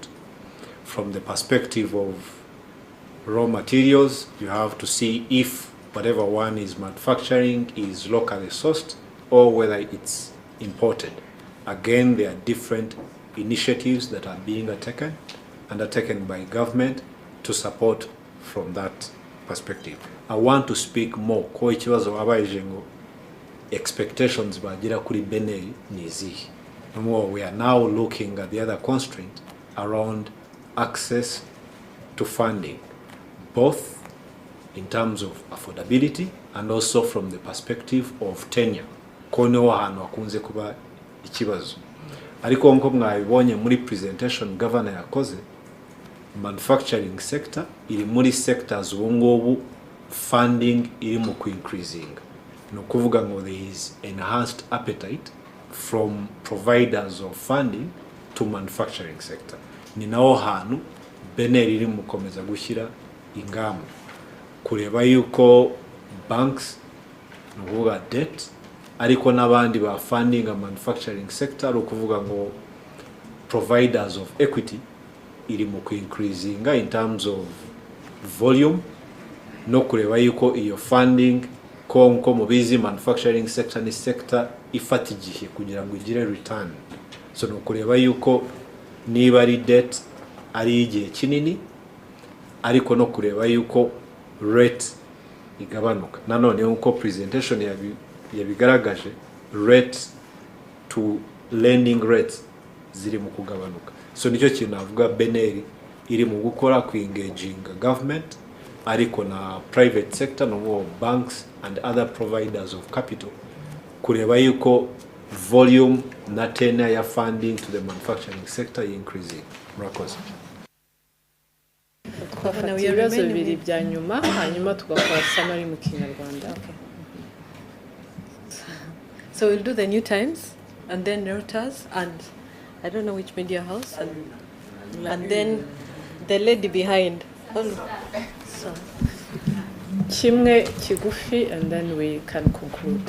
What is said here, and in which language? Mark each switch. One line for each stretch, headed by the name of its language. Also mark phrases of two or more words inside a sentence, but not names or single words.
English: From the perspective of raw materials, you have to see if whatever one is manufacturing is locally sourced or whether it's imported. Again, there are different initiatives that are being undertaken by government to support from that perspective. I want to speak more
Kinyarwanda: ko ikibazo wabaje ngo expectations bagira kuri Benel nizihe.
English: We are now looking at the other constraint around access to funding, both in terms of affordability and also from the perspective of tenure.
Kinyarwanda: Kono hano akunze kuba ikibazo. Ariko nko mwabibonye muri presentation governor yakoze,
English: manufacturing sector
Kinyarwanda: iri muri sectors ubungubu funding iri mu increasing. No kuvuga ngo
English: there is enhanced appetite from providers of funding to manufacturing sector.
Kinyarwanda: Ni naho hantu Benel iri mu komeza gushyira ingamba kureba yuko banks no kuvuga debt ariko n'abandi ba funding a
English: manufacturing sector
Kinyarwanda: ukuvuga ngo
English: providers of equity
Kinyarwanda: iri mu
English: increasing in terms of volume,
Kinyarwanda: no kureba yuko iyo funding ko mubizi
English: manufacturing sector
Kinyarwanda: ni sector ifata igihe kugira ngo igire return. So no kureba yuko niba ari debt ari igihe kinini, ariko no kureba yuko rate igabanuka. Nanone uko presentation yabigaragaje,
English: rate to lending rates
Kinyarwanda: ziri mu kugabanuka. So nicyo kintu navuga Benel iri mu gukora ku
English: engaging government
Kinyarwanda: ariko na
English: private sector
Kinyarwanda: no
English: banks and other providers of capital
Kinyarwanda: kureba yuko volume na tenure ya
English: funding to the manufacturing sector increasing.
Kinyarwanda: Murakoze. Twafata ibibazo bibiri bya nyuma hanyuma tugakora summary mu Kinyarwanda.
English: So we'll do the New Times and then Reuters and I don't know which media house and then the lady behind. So
Kinyarwanda: Kimwe kigufi
English: and then we can conclude.